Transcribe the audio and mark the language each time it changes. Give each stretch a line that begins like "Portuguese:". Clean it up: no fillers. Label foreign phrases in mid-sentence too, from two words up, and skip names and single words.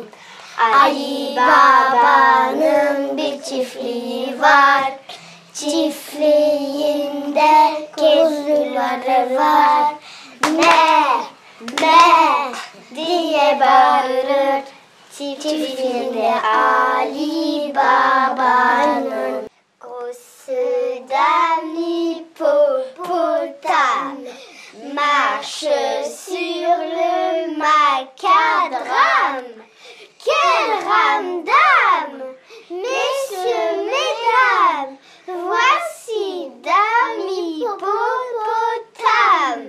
Turkish: Ali Baba'nın bir çiftliği var. Çiftliğinde kuzuları var. Ne diye bağırır çiftliğinde Ali Baba'nın.
French: Grosse dame hippopotame marche sur le macadam. Quelle ramdam, messieurs, mesdames, voici dame hippopotame.